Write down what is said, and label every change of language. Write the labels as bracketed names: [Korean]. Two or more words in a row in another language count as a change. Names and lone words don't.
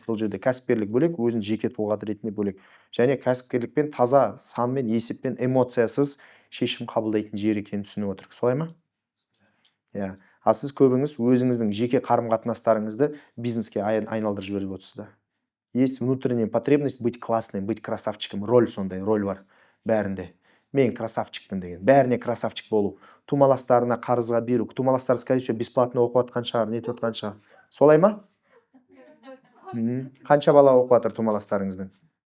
[Kazakh] Бұл жерде кәсіпкерлік бөлек, өзін жеке тұлға ретінде бөлек. Және кәсіпкерлікпен таза санмен, есеппен, эмоциясыз шешім қабылдайтын жер екенін түсініп отырық. Солай ма? А сіз көбіңіз өзіңіздің жеке қарым-қатынастарыңызды бизнеске айналдырып жіберіп отырсыз. [Russian] Есть внутренняя потребность быть классным, быть красавчиком. [Kazakh] Роль сондай, роль бар бәрінде. Мен красавчикпін деген. Бәріне красавчик болу. Тумаластарына қарызға беру. Тумаластар, [Russian] скорее всего, [Kazakh] бесплатно оқып жатқан шығар, нетіп жатқан шығар. Солай ма? Қанша бала оқып жатыр тумаластарыңыздың?